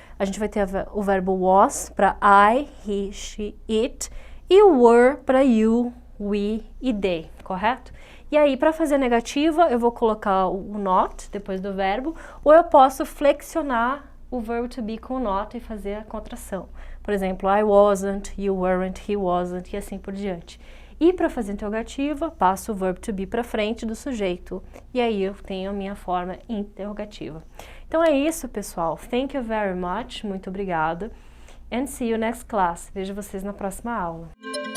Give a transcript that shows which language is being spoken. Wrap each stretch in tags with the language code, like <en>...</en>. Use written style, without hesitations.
<pt>A gente vai ter o verbo was para I, he, she, it, e o were para you, we e they, correto? E aí, para fazer a negativa, eu vou colocar o not depois do verbo, ou eu posso flexionar o verbo to be com o not e fazer a contração. Por exemplo, I wasn't, you weren't, he wasn't, e assim por diante. E para fazer interrogativa, passo o verbo to be para frente do sujeito. E aí eu tenho a minha forma interrogativa. Então é isso, pessoal.</pt> <en>Thank you very much. Muito obrigada. And see you next class. Vejo vocês na próxima aula.</en>